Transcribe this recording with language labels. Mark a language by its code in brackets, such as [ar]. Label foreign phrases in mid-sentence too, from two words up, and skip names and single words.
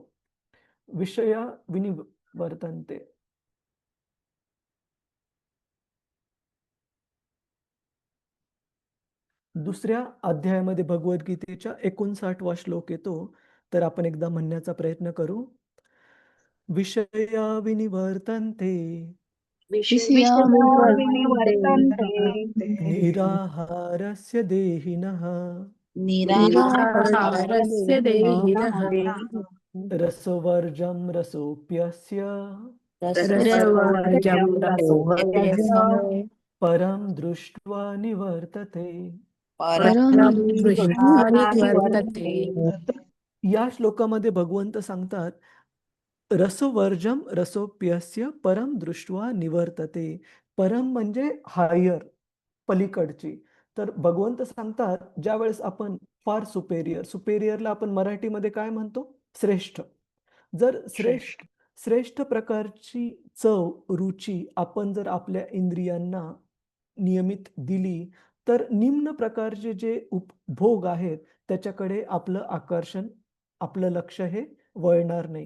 [sa] विषया विनिवर्तन्ते. [mr] दुसऱ्या अध्यायामध्ये भगवद्गीतेच्या 59वा श्लोक येतो. तर आपण एकदा म्हणण्याचा प्रयत्न करू. [sa] विषया विनिवर्तन्ते विषया विनिवर्तन्ते निराहारस्य देहिनः निराहारस्य देहिनः रसवर्जं रसोऽप्यस्य रसवर्जं रसोऽप्यस्य परं दृष्ट्वा निवर्तते. परं दृष्ट्वा निवर्तते. [mr] तर या श्लोकामध्ये भगवंत सांगतात, [sa] रसवर्जम रसोप्यस्य परम दृष्ट्वा निवर्तते. [mr] परम म्हणजे हायर, पलीकडची. तर भगवंत सांगतात, ज्यावेळेस आपण फार सुपेरियरला आपण मराठीमध्ये काय म्हणतो? श्रेष्ठ. जर श्रेष्ठ श्रेष्ठ प्रकारची चव, रुची आपण जर आपल्या इंद्रियांना नियमित दिली, तर निम्न प्रकारचे जे उपभोग आहेत, त्याच्याकडे आपलं आकर्षण, आपलं लक्ष हे वळणार नाही.